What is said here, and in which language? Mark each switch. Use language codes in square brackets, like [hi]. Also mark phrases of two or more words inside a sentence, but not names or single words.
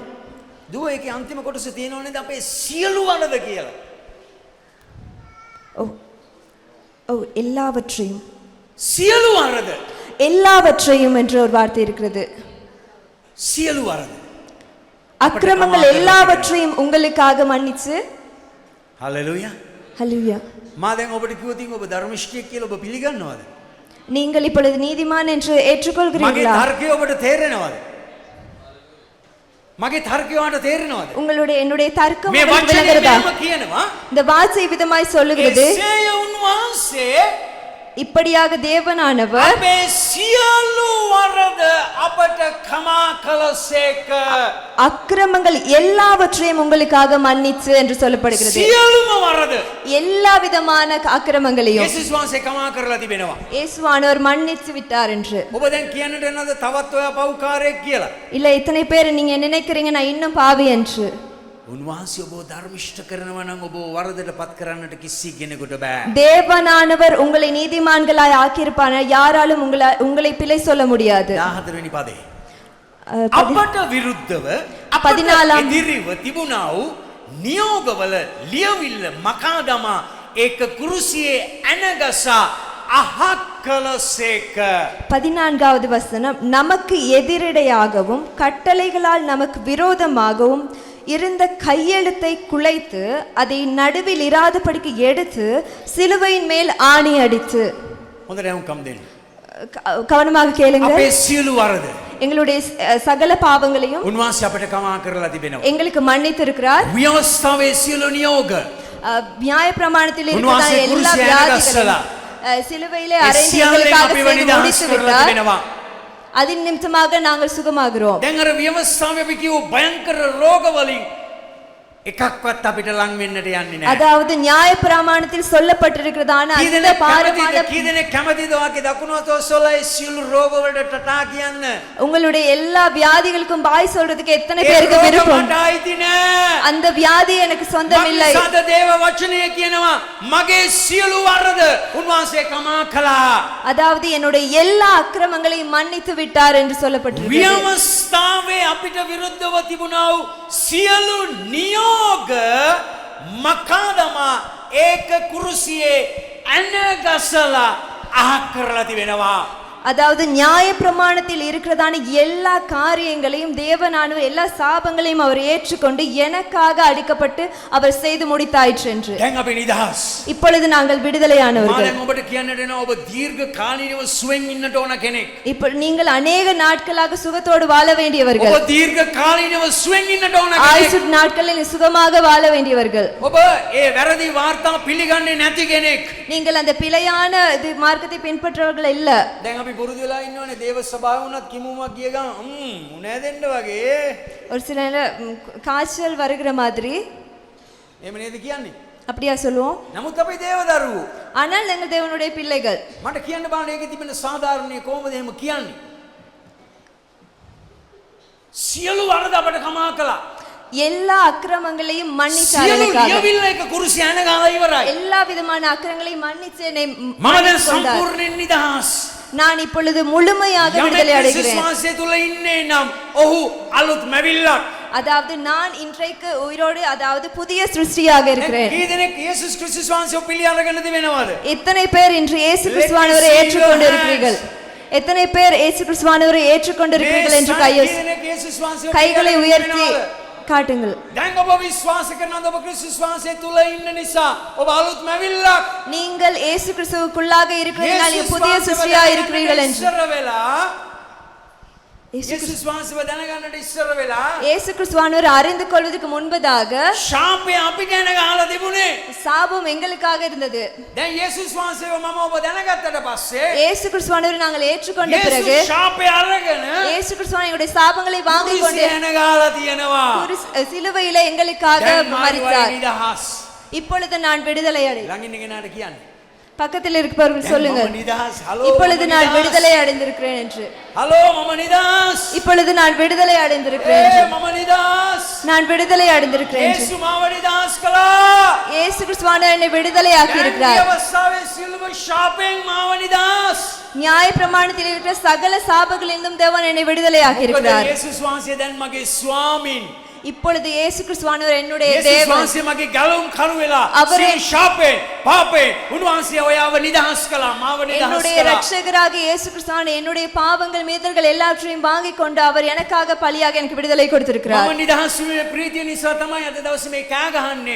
[si] දුව ඒකේ අන්තිම කොටස තියෙනවනේ අපේ සියලු වරද කියලා. [ta] எல்லாவற்றையும் [si] සියලු වරද [ta] எல்லாவற்றையும் என்ற ஒரு வார்த்தை இருக்கிறது. [si] සියලු වරද [ta] அக்கிரமங்கள் எல்லாவற்றையும் உங்களுக்காக மன்னிச்சு. [si] හalleluya. [ta] ஹல்லேலூயா. [si] මා දැන් ඔබට කිව්වොත් ඔබ ධර්මිෂ්ඨයෙක් කියලා ඔබ පිළිගන්නවද? [ta] நீங்கள் இப்பொழுது நீதிமான் என்று [si] මගේ [ta] ஏற்றுக்கொள்கிறீர்களா? [si] තර්කය ඔබට තේරෙනවද? මගේ තර්කය ඔබට තේරෙනවද? [ta] என்னுடைய தர்க்கம் [si] මේ [ta] உங்களுக்கு [si] වචනේ [ta] விளங்குகிறதா? [si] මෙහෙම කියනවා. [ta] இந்த வார்த்தை விதமாய் சொல்லுகிறது, [si] එසේය උන්වහන්සේ [ta] இப்படியாக தேவனானவர் [si] අපේ සියලු වරද අපට කමා කළසේක. [ta] அக்கிரமங்கள் எல்லாவற்றையும் உங்களுக்காக மன்னிச்சு என்று சொல்லப்படுகிறது. [si] සියලුම වරද [ta] எல்லா விதமான அக்கிரமங்களையும் [si] යේසුස් වහන්සේ කමා කරලා තිබෙනවා. [ta] இயேசுவானவர் மன்னித்து விட்டார் என்று. [si] ඔබ දැන් කියන්නට එනවද තවත් ඔයා පව්කාරයෙක් කියලා? [ta] இல்ல இத்தனை பேர் நீங்க நினைக்கிறீங்க நான் இன்னும் பாவி என்று. [si] උන්වහන්සේ ඔබ ධර්මිෂ්ඨ කරනවා නම් ඔබ වරදට පත් කරන්නට කිසි කෙනෙකුට බෑ. [ta] தேவனானவர் உங்களை நீதிமான்களாய் ஆக்கியிருப்பார், யாராலும் உங்களை பிழை சொல்ல முடியாது. [si] 14 වෙනි පදේ. 14 අපට විරුද්ධව අපට 14 එදිරිව තිබුණා වූ නියෝගවල ලියවිල්ල මකා දමා ඒක කුරුසියේ ඇනගසා අහක් කළසේක. [ta] 14வது வசனம், நமக்கு எதிரிடையாகவும் கட்டளைகளால் நமக்கு விரோதமாகவும் இருந்த கையெழுத்தை குலைத்து அதை நடுவில் இராதபடிக்கு எடுத்து சிலுவையின் மேல் ஆணி அடித்து. [si] හොඳට යමුකම් දෙන්න. [ta] கவனமாக கேளுங்க. [si] අපේ සියලු වරද [ta] எங்களுடைய சகல பாவங்களையும் [si] උන්වහන්සේ අපට කමා කරලා තිබෙනවා. [ta] எங்களுக்கு மன்னித்திருக்கிறார். [si] ව්‍යවස්ථාවේ සියලු නියෝග [ta] நியாய பிரமாணத்தில் இருக்கிற [si] උන්වහන්සේ [ta] எல்லா [si] කුරුසියේ [ta] வியாதிகளையும் [si] ඇනගස්සලා [ta] சிலுவையிலே [si] ඒ [ta] அறைந்து [si] සියල්ලෙන් [ta] எங்களுக்காக [si] අපිව [ta] செய்து [si] නිදහස් [ta] முடித்து [si] කරලා [ta] விட்டார். [si] තිබෙනවා. [ta] அதன் நிமித்தமாக நாங்கள் சுகமாகிறோம். [si] දැන් අර ව්‍යවස්ථාවේ අපි කියව භයංකර රෝග වලින් එකක්වත් අපිට ලං වෙන්නට යන්නේ නැහැ. [ta] அதாவது நியாய பிரமாணத்தில் சொல்லப்பட்டிருக்கிறதான அந்த பாரமான [si] කීදෙනෙක් කැමතිද වාගේ දකුණු අතෝසොලයි සියලු රෝග වලට ටටා කියන්න? [ta] உங்களுடைய எல்லா வியாதிகளுக்கும் பாய் சொல்றதுக்கு எத்தனை [si] ඒ [ta] பேருக்கு [si] රෝග [ta] விருப்பம்? [si] මට අයිති නෑ. [ta] அந்த வியாதி எனக்கு சொந்தம் இல்லை. [si] මක්නිසාද දේව වචනය කියනවා මගේ සියලු වරද උන්වහන්සේ කමා කළා. [ta] அதாவது என்னுடைய எல்லா அக்கிரமங்களையும் மன்னித்து விட்டார் என்று சொல்லப்பட்டிருக்கிறது. [si] ව්‍යවස්ථාවේ අපිට විරුද්ධව තිබුණා වූ සියලු නියෝග මකාදමා ඒක කුරුසියේ ඇනගසලා අහක් කරලා තිබෙනවා. [ta] அதாவது நியாய பிரமாணத்தில் இருக்கிறதான எல்லா காரியங்களையும் தேவனானவர் எல்லா சாபங்களையும் அவர் ஏற்றுக்கொண்டு எனக்காக அடிக்கப்பட்டு அவர் செய்து முடித்தாயிற்று என்று. [si] දැන් අපි නිදහස්. [ta] இப்பொழுது நாங்கள் விடுதலையானவர்கள். [si] මම ඔබට කියන්නට එනවා ඔබ දීර්ඝ කාලීනව සුවෙන් ඉන්නට ඕන කෙනෙක්. [ta] இப்போ நீங்கள் அநேக நாட்களாக சுகத்தோடு வாழ வேண்டியவர்கள். [si] ඔබ දීර්ඝ කාලීනව සුවෙන් ඉන්නට ඕන [ta] ஆயுசு [si] කෙනෙක්. [ta] நாட்களில் சுகமாக வாழ வேண்டியவர்கள். [si] ඔබ ඒ වැරදි වාර්තා පිළිගන්නේ නැති කෙනෙක්. [ta] நீங்கள் அந்த பிழையான இது மார்க்கத்தை பின்பற்றவர்கள் இல்ல. [si] දැන් අපි පුරුදු වෙලා ඉන්නවනේ දේව සභාව වුණත් කිමුමක් ගිය ගමන් උනේ දෙන්න වගේ. [ta] ஒரு சில காய்ச்சல் வருகிற மாதிரி [si] එහෙම නේද කියන්නේ? [ta] அப்படியா சொல்லுவோம். [si] නමුත් අපි දේව දරුවෝ. [ta] ஆனால் நாங்கள் தேவனுடைய பிள்ளைகள். [si] මට කියන්න බෑ ඒකේ තිබෙන සාධාරණේ කොහොමද එහෙම කියන්නේ? සියලු වරද අපට කමා කළා. [ta] எல்லா அக்கிரமங்களையும் மன்னித்தார் [si] සියලු [ta] எனக்காக. [si] ලියවිල්ල එක කුරුසිය ඇනගාලා ඉවරයි. [ta] எல்லா விதமான அக்கிரமங்களையும் மன்னித்து என்னை [si] මම දැන් [ta] மன்னித்துக் கொண்டார். [si] සම්පූර්ණයෙන් නිදහස්. [ta] நான் இப்பொழுது முழுமையாக [si] යමෙක් [ta] விடுதலை [si] ක්‍රිස්තුස් [ta] அடைகிறேன். [si] වහන්සේ තුල ඉන්නේ නම් ඔහු අලුත් මැවිල්ලක්. [ta] அதாவது நான் இன்றைக்கு உயிரோடு அதாவது புதிய சிருஷ்டியாக இருக்கிறேன். කී දෙනෙක් යේසුස් ක්‍රිස්තුස් වහන්සේව පිළි අරගෙන තිබෙනවද? எத்தனை பேர் இன்று இயேசு கிறிஸ்துவானவரை ஏற்றுக்கொண்டிருக்கிறீர்கள்? எத்தனை பேர் இயேசு கிறிஸ்துவானவரை ஏற்றுக்கொண்டிருக்கிறீர்கள் என்று கைகளை உயர்த்தி காட்டுங்கள். [si] දැන් ඔබ විශ්වාස කරනවද ඔබ ක්‍රිස්තුස් වහන්සේ තුල ඉන්න නිසා ඔබ අලුත් මැවිල්ලක්? [ta] நீங்கள் இயேசு கிறிஸ்துவுக்குள்ளாக இருக்கிறீர்கள், நீங்கள் புதிய சிருஷ்டியாக இருக்கிறீர்கள் என்று. [si] යේසුස් වහන්සේව දැනගන්නට ඉස්සර වෙලා [ta] இயேசு கிறிஸ்துவானவர் அறிந்து கொள்வதற்கு முன்பதாக [si] ශාපය අපි ගැන ගහලා තිබුණේ. [ta] சாபம் எங்களுக்காக இருந்தது. [si] දැන් යේසුස් වහන්සේව මම ඔබ දැනගත්තට පස්සේ [ta] இயேசு கிறிஸ்துவானவரை நாங்கள் ஏற்றுக்கொண்ட பிறகு [si] යේසුස් ශාපය අරගෙන [ta] இயேசு கிறிஸ்துவானவர் எங்களுடைய சாபங்களை வாங்கிக் கொண்டு [si] ගැන ගහලා තියෙනවා. [ta] சிலுவையிலே எங்களுக்காக மரித்தார். [si] නිදහස්. [ta] இப்பொழுது நான் விடுதலை அடைந்தேன். [si] ළඟින් ඉන්නකනට කියන්නේ [ta] பக்கத்தில் இருப்பவர்கள் சொல்லுங்க, [si] නිදහස්. හලෝ [ta] இப்பொழுது நான் விடுதலை அடைந்திருக்கிறேன் என்று. [si] හලෝ මම නිදහස්. [ta] இப்பொழுது நான் விடுதலை அடைந்திருக்கிறேன் என்று. [si] මම නිදහස්. [ta] நான் விடுதலை அடைந்திருக்கிறேன் என்று. [si] යේසු මාව නිදහස් කළා. [ta] இயேசு கிறிஸ்துவானவர் என்னை விடுதலை ஆக்கி இருக்கிறார். [si] අවස්ථාවේ සිල්ව ශාපයෙන් මාව නිදහස්. [ta] நியாய பிரமாணத்தில் இருக்கிற சகல சாபங்களிலிருந்தும் தேவன் என்னை விடுதலை ஆக்கி இருக்கிறார். [si] යේසුස් වහන්සේ දැන් මගේ ස්වාමීන්. [ta] இப்பொழுது இயேசு கிறிஸ்துவானவர் என்னுடைய [si] යේසුස් [ta] தேவன். [si] වහන්සේ මගේ ගැලුම් කරු වෙලා [ta] அவரே [si] සිල් ශාපයෙන් පාපයෙන් උන්වහන්සේ ඔයාව නිදහස් කළා. මාව නිදහස් [ta] என்னுடைய [si] කළා. [ta] இரட்சகராக இயேசு கிறிஸ்துவானவர் என்னுடைய பாவங்கள் மீதல்கள் எல்லாவற்றையும் வாங்கிக் கொண்டு அவர் எனக்காக பலியாக எனக்கு விடுதலை கொடுத்திருக்கிறார். [si] මම නිදහස් වීමේ ප්‍රීතිය නිසා තමයි අද දවසේ මේ කෑ ගහන්නේ.